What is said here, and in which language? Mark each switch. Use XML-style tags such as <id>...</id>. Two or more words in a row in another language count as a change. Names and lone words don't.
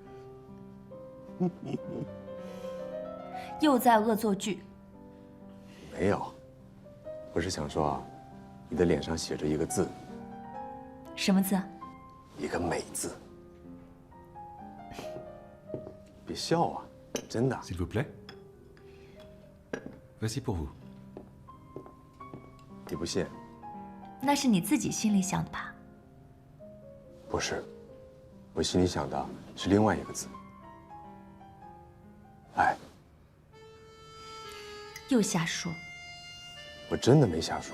<zh>又在恶作剧。没有，我是想说啊，你的脸上写着一个字。什么字？一个美字。别笑啊，真的。</zh> <fr>S'il vous plaît. Voici pour vous.</fr> <zh>你不信？那是你自己心里想的吧？不是，我心里想的是另外一个字。爱。又瞎说。我真的没瞎说。</zh>